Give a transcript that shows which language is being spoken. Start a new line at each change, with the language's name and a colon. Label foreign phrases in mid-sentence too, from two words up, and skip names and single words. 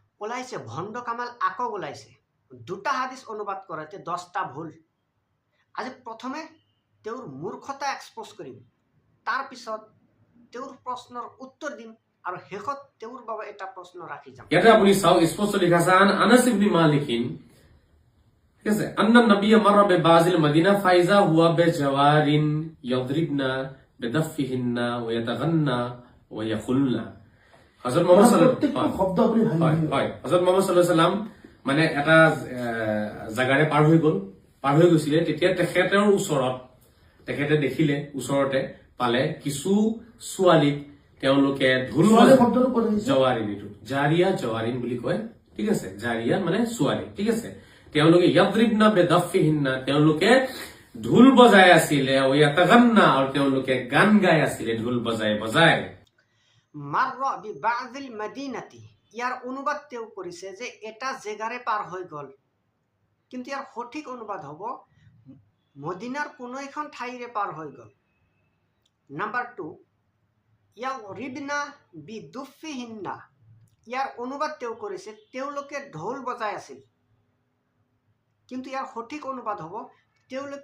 Assamese: ওলাইছে ভণ্ড কামাল আকৌ ওলাইছে দুটা হাদিস অনুবাদ কৰাতে 10টা ভুল আজি প্ৰথমে তেওঁৰ মূৰ্খতা এক্সপোজ কৰিম তাৰ পিছত তেওঁৰ প্ৰশ্নৰ উত্তৰ দিম আৰু শেষত তেওঁৰ বাবে এটা প্ৰশ্ন ৰাখি যাম ইয়াতে আপুনি চাওক স্পষ্ট লিখা আছে আনাস ইবনে মালিকিন ঠিক আছে
Arabic: أن النبي مر ببعض المدينة فإذا هو بجوار يضربن بدفهن و يتغنين و يقلن হযরত মুহাম্মদ صلى الله عليه وسلم
Assamese: মানে এটা জাগাৰে পাৰ হৈ গৈছিলে তেতিয়া তেখেতৰ ওচৰত তেখেতে দেখিলে ওচৰতে পালে কিছু ছোৱালীক তেওঁলোকে ঢোল
Arabic: جوار جارية جوار
Assamese: বুলি কয় ঠিক আছে জাৰিয়া মানে ছোৱালী ঠিক আছে তেওঁলোকে
Arabic: يضربن بدفهن
Assamese: তেওঁলোকে ঢোল বজাই আছিলে
Arabic: و يتغنين
Assamese: আৰু তেওঁলোকে গান গাই আছিলে ঢোল বজাই
Arabic: مر ببعض المدينة
Assamese: ইয়াৰ অনুবাদ তেওঁ কৰিছে যে এটা জেগাৰে পাৰ হৈ গল কিন্তু ইয়াৰ সঠিক অনুবাদ হ'ব মদিনাৰ কোনো এখন ঠাইৰে পাৰ হৈ গল নাম্বাৰ 2
Arabic: يضربن بدفوفهن
Assamese: ইয়াৰ অনুবাদ তেওঁ কৰিছে তেওঁলোকে ঢোল বজাই আছিল কিন্তু ইয়াৰ সঠিক অনুবাদ হ'ব তেওঁলোকে